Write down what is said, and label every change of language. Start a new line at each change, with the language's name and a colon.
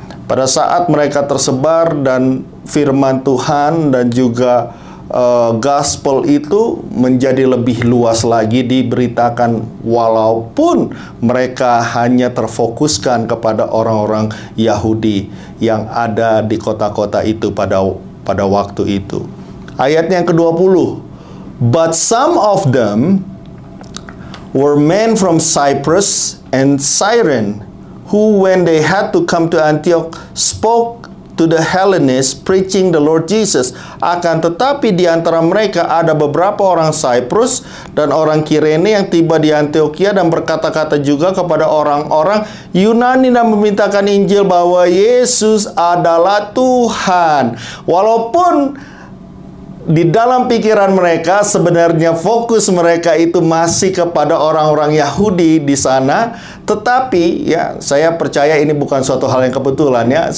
Indonesian: Pada saat mereka tersebar dan firman Tuhan dan juga gospel itu menjadi lebih luas lagi diberitakan, walaupun mereka hanya terfokuskan kepada orang-orang Yahudi yang ada di kota-kota itu pada waktu itu. Ayat yang ke-20.
English: But some of them were men from Cyprus and Cyrene, who when they had to come to Antioch spoke to the Hellenists preaching the Lord Jesus.
Indonesian: Akan tetapi di antara mereka ada beberapa orang Cyprus dan orang Kirene yang tiba di Antioquia dan berkata-kata juga kepada orang-orang Yunani dan memintakan Injil bahwa Yesus adalah Tuhan. Walaupun di dalam pikiran mereka sebenarnya fokus mereka itu masih kepada orang-orang Yahudi di sana, tetapi ya saya percaya ini bukan suatu hal yang kebetulan ya.